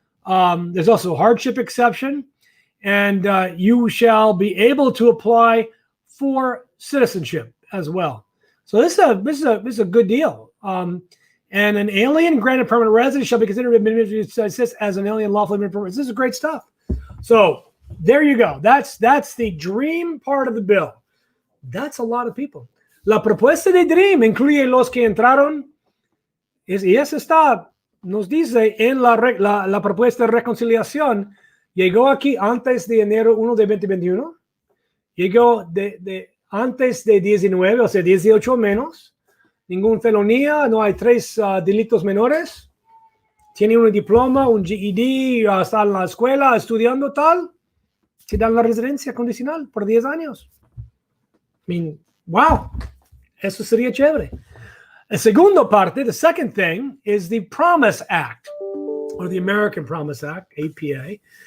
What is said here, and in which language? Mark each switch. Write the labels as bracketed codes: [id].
[en] There's also a hardship exception. And you shall be able to apply for citizenship as well. So this is a good deal. And an alien granted permanent residence shall be considered as an alien lawfully permanent resident. This is great stuff. So there you go. That's the DREAM part of the bill. That's a lot of people. [es] La propuesta de DREAM incluye los que entraron, y eso está, nos dice en la propuesta de reconciliación, llegó aquí antes de enero 1 de 2021, llegó antes de 19, o sea, 18 menos, ninguna felonía, no hay 3 delitos menores, tiene un diploma, un GED, está en la escuela estudiando tal, se dan la residencia condicional por 10 años. [en] I mean, wow. [es] Eso sería chévere. [en] The second thing is the Promise Act, or the American Promise Act, APA.